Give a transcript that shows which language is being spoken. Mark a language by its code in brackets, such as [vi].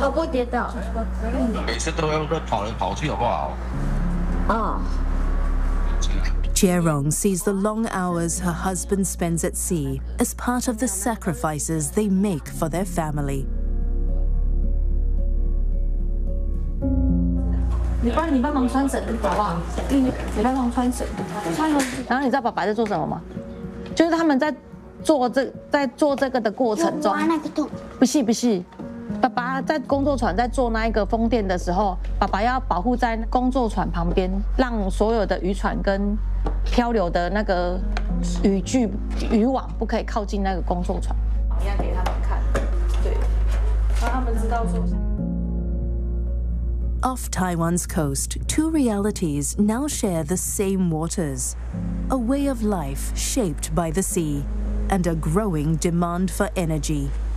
[zh] 跌倒，每次都要在跑来跑去，好不好？ [en] Cherong sees the long hours her husband spends at sea as part of the sacrifices they make for their family. You help me tie the shirt, okay? You help me tie the shirt. Then you know what Dad is doing? They are doing this process. You want that hole? No. [zh] 爸爸在工作船在做那一个风电的时候，爸爸要保护在工作船旁边，让所有的渔船跟漂流的那个渔具、渔网不可以靠近那个工作船。你要给他们看，对，让他们知道说。 [en] Off Taiwan's coast, two realities now share the same waters, a way of life shaped by the sea, and a growing demand for energy.